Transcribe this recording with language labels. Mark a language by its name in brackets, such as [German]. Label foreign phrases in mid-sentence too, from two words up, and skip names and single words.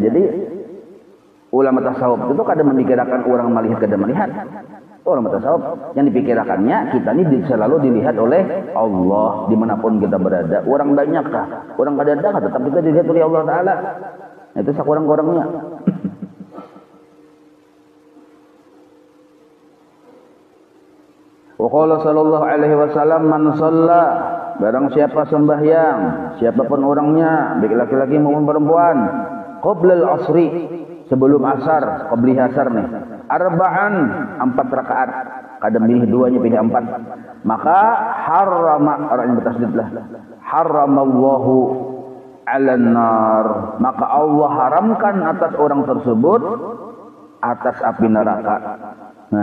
[Banjar] Jadi ulama tasawuf itu kada memikirkan orang melihat kada melihat. [Indonesian] Orang tasawuf yang dipikirkannya kita ini selalu dilihat oleh Allah dimanapun kita berada. Orang banyakkah, orang kadang tetap kita dilihat oleh Allah Taala. [Banjar] Itu sakurang-kurangnya. [Arabic] Wa qala sallallahu alaihi wasallam, man shalla, [Indonesian] barang siapa sembahyang, siapapun orangnya, baik laki-laki maupun perempuan, [Arabic] qabla al-asri, [Indonesian] sebelum asar, qabli asar nih, arba'an 4 rakaat, kadang pilih 2-nya pilih 4, maka harrama, orangnya bertasydid lah, [Arabic] haramallahu 'alan nar, [Indonesian] maka Allah haramkan atas orang tersebut atas api neraka.